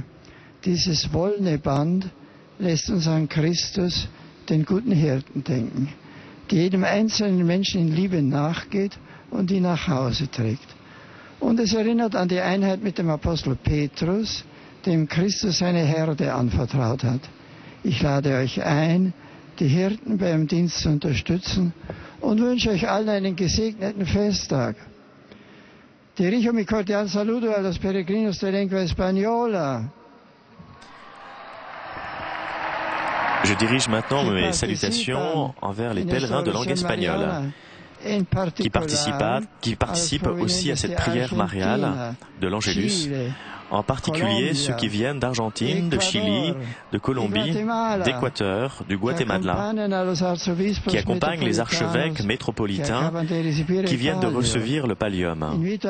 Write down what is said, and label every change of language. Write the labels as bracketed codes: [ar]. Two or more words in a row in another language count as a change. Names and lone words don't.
[de] Dieses wollene Band lässt uns an Christus, den guten Hirten, denken, der jedem einzelnen Menschen in Liebe nachgeht und ihn nach Hause trägt. Und es erinnert an die Einheit mit dem Apostel Petrus, dem Christus seine Herde anvertraut hat. Ich lade euch ein, die Hirten beim Dienst zu unterstützen und wünsche euch allen einen gesegneten Festtag. [es] Dirijo mi cordial saludo a los peregrinos de lengua española. [fr] Je dirige maintenant mes salutations envers les pèlerins de langue espagnole qui participent aussi à cette prière mariale de l'Angélus, en particulier ceux qui viennent d'Argentine, de Chili, de Colombie, d'Équateur, du Guatemala, qui accompagnent les archevêques métropolitains qui viennent de recevoir le pallium.